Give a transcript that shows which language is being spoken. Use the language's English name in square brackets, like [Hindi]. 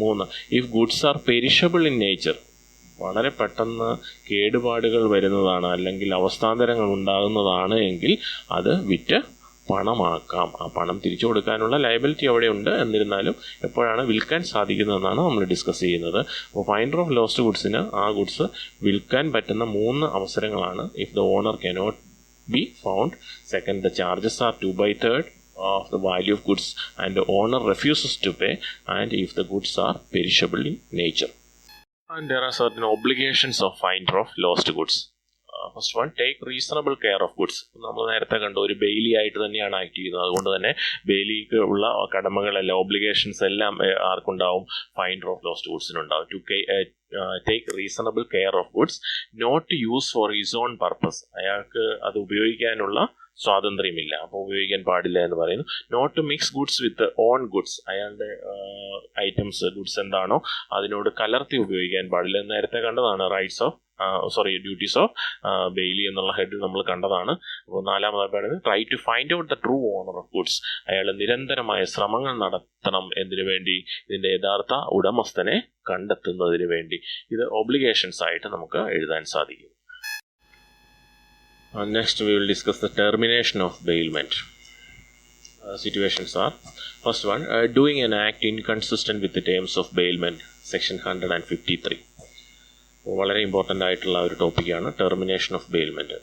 [Malayalam] 3, [English] if goods are perishable in nature, [Malayalam] വളരെ പെട്ടെന്ന് കേടുപാടുകൾ വരുന്നതാണ് അല്ലെങ്കിൽ അവസ്ഥാന്തരങ്ങൾ ഉണ്ടാകുന്നതാണ് എങ്കിൽ അത് വിറ്റ് പണമാക്കാം. ആ പണം തിരിച്ചു കൊടുക്കാനുള്ള ലയബിലിറ്റി അവിടെയുണ്ട്. എന്നിരുന്നാലും എപ്പോഴാണ് വിൽക്കാൻ സാധിക്കുന്നതെന്നാണ് നമ്മൾ ഡിസ്കസ് ചെയ്യുന്നത്. അപ്പോൾ ഫൈൻഡർ ഓഫ് ലോസ്റ്റ് ഗുഡ്സിന് ആ ഗുഡ്സ് വിൽക്കാൻ പറ്റുന്ന 3 അവസരങ്ങളാണ്. [English] If the owner cannot be found. Second, the charges are 2/3 of the value of goods and the owner refuses to pay, and if the goods are perishable in nature. And there are certain obligations of finder of lost goods. First one, take reasonable care of goods. [Malayalam] നമ്മൾ നേരത്തെ കണ്ടു, ഒരു Bailey ആയിട്ട് തന്നെയാണ് act ചെയ്യുന്നത്. അതുകൊണ്ട് തന്നെ ബെയിലിക്ക് ഉള്ള കടമകളെല്ലാം, ഒബ്ലിഗേഷൻസ് എല്ലാം ആർക്കുണ്ടാവും? [English] Finder of lost ഗുഡ്സിനുണ്ടാവും. To take reasonable care of goods, not to use for his own purpose. [Malayalam] അയാൾക്ക് അത് ഉപയോഗിക്കാനുള്ള സ്വാതന്ത്ര്യമില്ല, അപ്പോൾ ഉപയോഗിക്കാൻ പാടില്ല എന്ന് പറയുന്നു. [English] not to mix goods with own goods, [Malayalam] അയാളുടെ ഐറ്റംസ്, ഗുഡ്സ് എന്താണോ അതിനോട് കലർത്തി ഉപയോഗിക്കാൻ പാടില്ല. നേരത്തെ കണ്ടതാണ് ഡ്യൂട്ടീസ് ഓഫ് ബെയിലി എന്നുള്ള ഹെഡിൽ നമ്മൾ കണ്ടതാണ്. അപ്പോൾ 4ാമതായി പറയുന്നത് [English] Try to find out the true owner of goods. [Malayalam] അയാൾ നിരന്തരമായ ശ്രമങ്ങൾ നടത്തണം. എന്തിനു വേണ്ടി? ഇതിൻ്റെ യഥാർത്ഥ ഉടമസ്ഥനെ കണ്ടെത്തുന്നതിന് വേണ്ടി. ഇത് ഒബ്ലിഗേഷൻസ് ആയിട്ട് നമുക്ക് എഴുതാൻ സാധിക്കും. [English] Next we will discuss the termination of bailment. Situations are, first one, doing an act inconsistent with the terms of bailment, section 153. [Malayalam] വളരെ ഇമ്പോർട്ടൻ്റ് ആയിട്ടുള്ള ഒരു ടോപ്പിക്കാണ് ടെർമിനേഷൻ ഓഫ് ബെയിൽമെൻറ്റ്.